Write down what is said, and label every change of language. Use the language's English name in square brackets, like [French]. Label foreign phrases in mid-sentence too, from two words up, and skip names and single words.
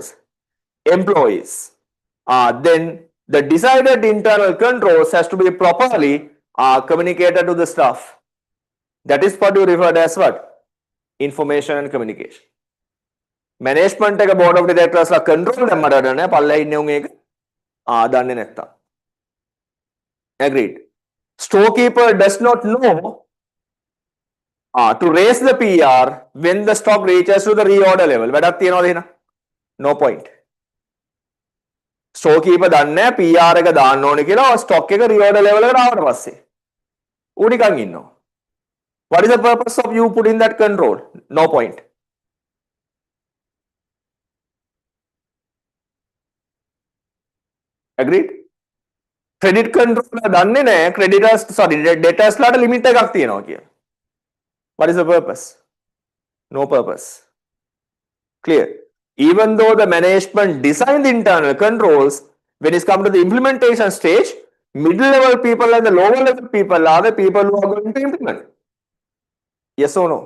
[English] Employees. Then the decided internal controls has to be properly communicated to the staff. That is what you referred as what? Information and communication. [Sinhala] Management එක [English] board of directors [Sinhala] ලා control දැම්මට නෑ පල්ලෙහා ඉන්නේ උන් ඒක දන්නේ නැත්තම්. [English] Agreed. Storekeeper does not know to raise the PR when the stock reaches to the reorder level. [Sinhala] වැඩක් තියනවද එහෙනම්? [English] No point. [Sinhala] Storekeeper දන්නේ නැහැ PR එක දාන්න ඕනේ කියලා stock එක [English] reorder level [Sinhala] එකට ආවට පස්සේ. ඌ නිකන් ඉන්නවා. [English] What is the purpose of you putting that control? No point. Agreed? Credit control [Sinhala] දන්නේ නැහැ [English] creditors debtors [Sinhala] ලාට limit එකක් තියෙනවා කියලා. [English] What is the purpose? No purpose. Clear? Even though the management designed the internal controls, when it's come to the implementation stage, middle level people and the lower level people are the people who are going to implement. Yes or no?